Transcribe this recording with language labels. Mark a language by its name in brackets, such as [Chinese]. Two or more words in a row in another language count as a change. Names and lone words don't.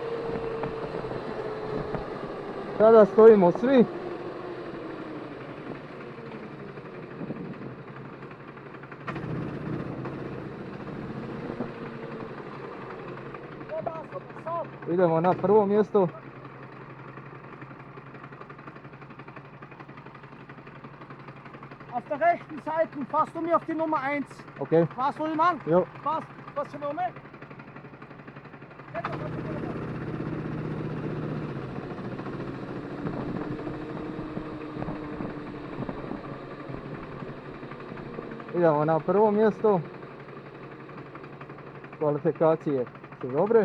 [Bosnian] Sada stojimo svi. Idemo na prvo mjesto. [German] Auf der rechten Seite fährst du mir auf die Nummer 1. Okay. Was, Ullmann? Jo. Was für Nummer? [Bosnian] Idemo na prvo mjesto. Kvalifikacije su dobre.